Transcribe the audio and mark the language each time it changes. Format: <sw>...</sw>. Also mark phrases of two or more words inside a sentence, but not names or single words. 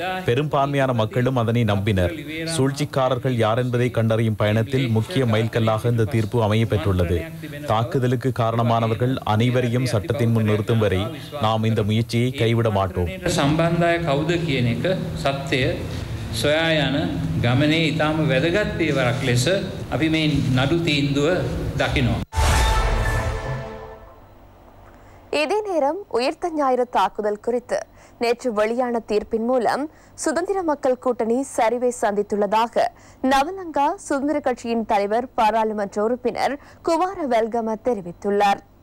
<ta>பெரும்பான்மையான மக்களும் அதனை நம்பினர். சூழ்ச்சிக்காரர்கள் யார் என்பதை கண்டறியும் பயணத்தில் முக்கிய மைல்கல்லாக இந்த தீர்ப்பு அமைய பெற்றுள்ளது. தாக்குதலுக்கு காரணமானவர்கள் அனைவரையும் சட்டத்தின் முன் நிறுத்தும் வரை நாம் இந்த முயற்சியை கைவிட மாட்டோம்.</ta> <si>සොයා යන ගමනේ ඊටම වැදගත් පියවරක් ලෙස අපි මේ නඩු තීන්දුව දකිනවා.</si> <ta>இதே நேரம் உயிர்த்த ஞாயிறு தாக்குதல் குறித்து நேற்று வெளியான தீர்ப்பின் மூலம் சுதந்திர மக்கள் கூட்டணி சரிவை சந்தித்துள்ளதாக நவலங்கா சுதந்திர கட்சியின் தலைவர் பாராளுமன்ற உறுப்பினர் குமார வெல்கம தெரிவித்துள்ளார்.</ta>